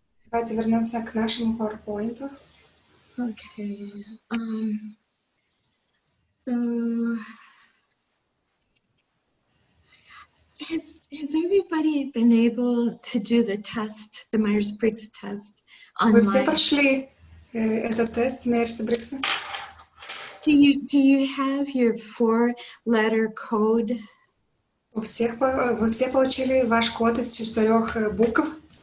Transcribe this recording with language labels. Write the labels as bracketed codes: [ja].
[ru] Давайте вернемся к нашему PowerPoint. [en] Okay. So has everybody been able to do the test, the Myers-Briggs test online? [ru] Вы все прошли этот тест Myers-Briggs? [en] Do you have your 4-letter code? [ru] Вы все получили ваш код из 4 букв?